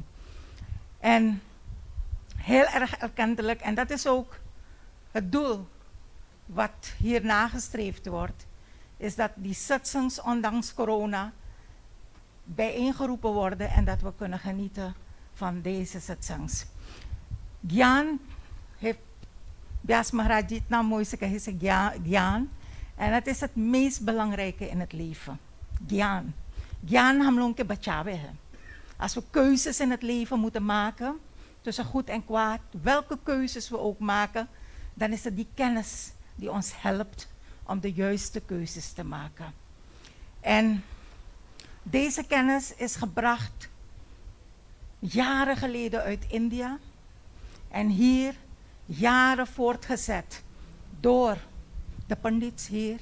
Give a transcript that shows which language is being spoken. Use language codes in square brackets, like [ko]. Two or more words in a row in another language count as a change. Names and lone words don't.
[nl] En heel erg erkentelijk, en dat is ook het doel wat hier nagestreefd wordt, is dat die satsangs ondanks corona bijeengeroepen worden en dat we kunnen genieten van deze satsangs. Gyan heeft Vyas Maharaj ji het nou mooi gezegd, Gyan. En het is het meest belangrijke in het leven. [hi] Gyan. Gyan हम लोगों के बचावे है. [nl] Als we keuzes in het leven moeten maken tussen goed en kwaad, welke keuzes we ook maken, dan is het die kennis die ons helpt om de juiste keuzes te maken. En deze kennis is gebracht jaren geleden uit India en hier jaren voortgezet door de pandits hier.